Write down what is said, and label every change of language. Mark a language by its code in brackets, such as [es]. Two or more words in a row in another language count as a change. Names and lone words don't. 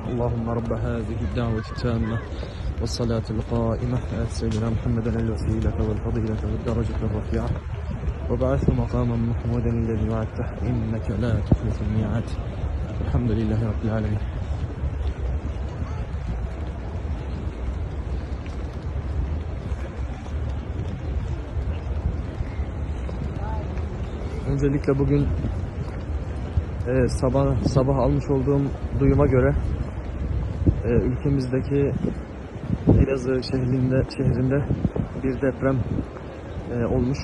[ar] اللهم رب هذه الدعوة التامة والصلاة القائمة آت سيدنا محمدا الوسيلة والفضيلة والدرجة الرفيعة وبعث مقاما محمودا الذي وعدته إنك لا تخلف الميعاد. الحمد لله رب العالمين. [tr] Öncelikle bugün sabah almış olduğum duyuma göre ülkemizdeki Elazığ şehrinde bir deprem olmuş.